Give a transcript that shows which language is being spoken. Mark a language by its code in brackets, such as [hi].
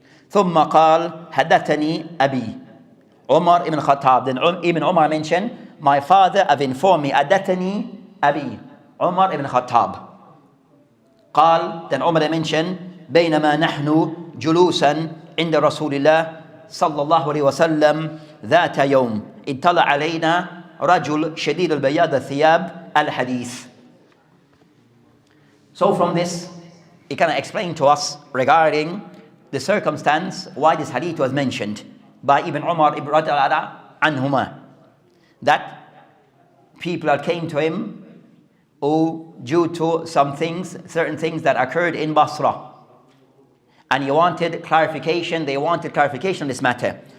[ar] ثم قال حدثني أبي, Omar ibn Khattab. [en] Then Ibn Omar mentioned, my father have informed me. [ar] حدثني أبي, [en] Omar ibn Khattab. [ar] قال, [en] then Omar mentioned, [ar] بينما نحن جلوسا عند رسول الله صلى الله عليه وسلم ذات يوم اطلع علينا رجل شديد البياض الثياب الحديث. [en] So from this, he kind of explained to us regarding the circumstance why this hadith was mentioned by Ibn Umar ibn-rajab anhuma, that people that came to him who, due to some things, certain things that occurred in Basra, and he wanted clarification, they wanted clarification on this matter.